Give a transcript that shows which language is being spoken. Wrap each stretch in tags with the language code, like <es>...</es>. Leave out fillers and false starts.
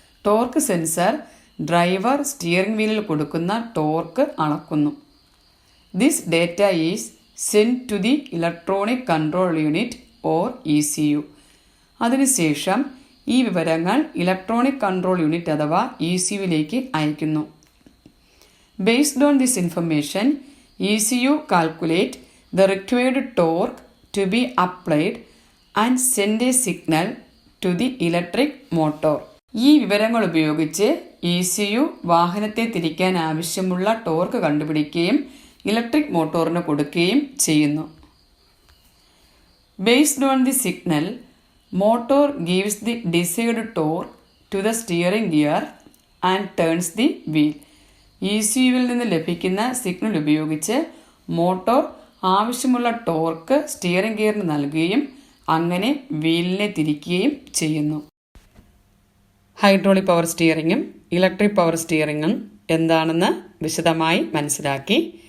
<ml>Torque sensor driver steering വീലിൽ കൊടുക്കുന്ന torque അളക്കുന്നു.</ml> <en>This data is send to the electronic control unit or ECU.</en> <ml>അതിനുശേഷം ഈ വിവരങ്ങൾ electronic control unit അഥവാ ECUവിലേക്ക് അയക്കുന്നു.</ml> <en>Based on this information, ECU calculate the required torque to be applied and send a signal to the electric motor.</en> <ml>ഈ വിവരങ്ങൾ ഉപയോഗിച്ച് ECU വാഹനത്തെ തിരിക്കാൻ ആവശ്യമുള്ള ടോർക്ക് കണ്ടുപിടിക്കുകയും ഇലക്ട്രിക് മോട്ടോറിന് കൊടുക്കുകയും ചെയ്യുന്നു.</ml> <en>Based on the signal, motor gives the desired torque to the steering gear and turns the wheel.</en> <ml>ECUവിൽ നിന്ന് ലഭിക്കുന്ന സിഗ്നൽ ഉപയോഗിച്ച് മോട്ടോർ ആവശ്യമുള്ള ടോർക്ക് സ്റ്റിയറിംഗ് ഗിയറിന് നൽകുകയും അങ്ങനെ വീലിനെ തിരിക്കുകയും ചെയ്യുന്നു. ഹൈഡ്രോളിക് പവർ സ്റ്റിയറിംഗും ഇലക്ട്രിക് പവർ സ്റ്റിയറിംഗും എന്താണെന്ന് വിശദമായി മനസ്സിലാക്കി.</ml>